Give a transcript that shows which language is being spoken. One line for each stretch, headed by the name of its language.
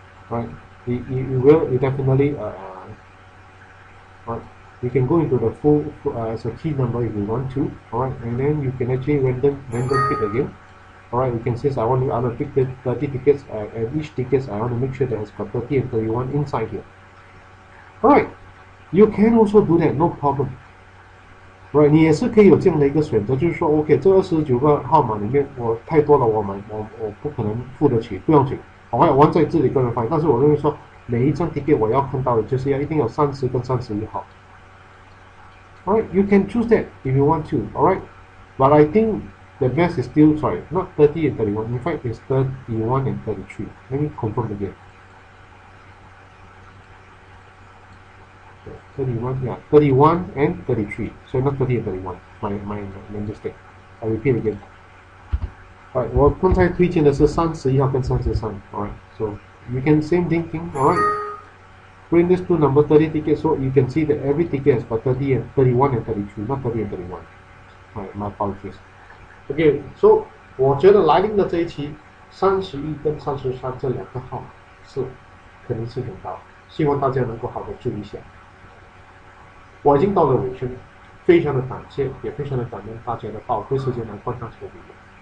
English: Right, you definitely right, you can go into the full as a key number if you want to, alright, and then you can actually random pick again, alright. You can say I want to pick the 30 tickets, and each tickets I want to make sure that it's got 30 and 31 inside here, alright. You can also do that, no problem.
Chinese: Right， 你也是可以有这样的一个选择，就是说 ，OK， 这29个号码里面，我太多了，我不可能付得起，不用紧，我要玩在自己个人发言。但是我认为说，每一张 ticket 我要看到的就是一定有30跟31号。
English: Alright, you can choose that if you want to. Alright, but I think the best is still not 30 and 31. In fact, it's 31 and 33. Let me confirm again. 31, yeah, 31 and 33. So not 30 and 31. My mistake. I repeat again.
Chinese: Alright, 我刚才推荐的是31号跟33.
English: Alright, so you can same thinking. Alright, bring these two number 30 tickets, so you can see that every ticket has got 30 and 31 and 33, not 30 and 31. Alright, my apologies.
Chinese: Okay, so 我觉得来临的这一期31跟33这两个号码是可能性很高，希望大家能够好的注意一下。我已经到了尾声，非常的感谢，也非常的感恩大家的宝贵时间来观看这个 video。